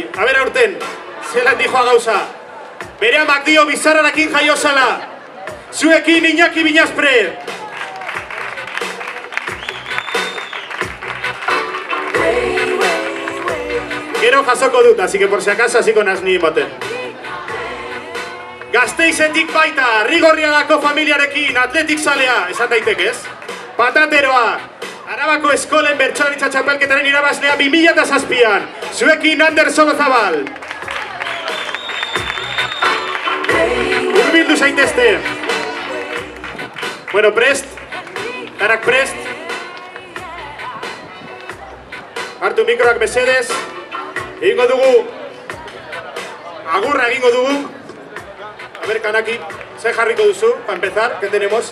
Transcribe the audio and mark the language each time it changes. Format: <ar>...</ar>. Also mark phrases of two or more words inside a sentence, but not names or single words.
<eu>A ber aurten, zelan dijoa gauza. Bere amak dio bizarrarekin jaiozala. Zuekin Iñaki Binazpre. Gero jasoko dut,</eu> <es>así que por si acaso</es> <eu>hasiko naz ni baten. Gasteizetik baita, Rigorriagako familiarekin, atletik zalea, esan daitek ez? Patateroa, Arabako eskolen bertsolaritza txapelketaren irabazlea 2007an. Zuekin Anderson Ozabal. Urbildu zaitezte. Bueno, prest. Tarak prest. Hartu mikroak mesedez. Egingo dugu, agurra egingo dugu.</eu> <es>A ver,</es> <eu>Kanaki, ze jarriko duzu,</eu> <es>para empezar, ¿qué tenemos?</es>